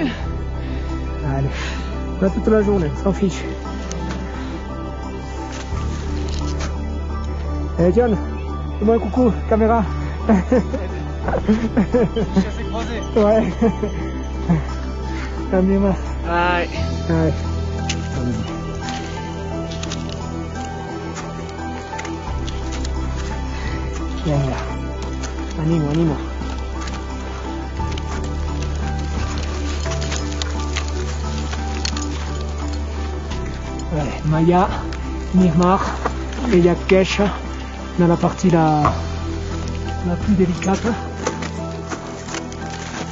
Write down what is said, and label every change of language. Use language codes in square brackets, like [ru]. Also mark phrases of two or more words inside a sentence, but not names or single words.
[fr] Allez, on a toute la journée, s'en fiche. Eh John, fais-moi un coucou, caméra. Chassé croisé. Ouais. Caméra. Aïe. Aïe. Venga. [es] Animo, animo. [fr] Allez, Maya, Nirmar et Yakesh dans la partie la plus délicate.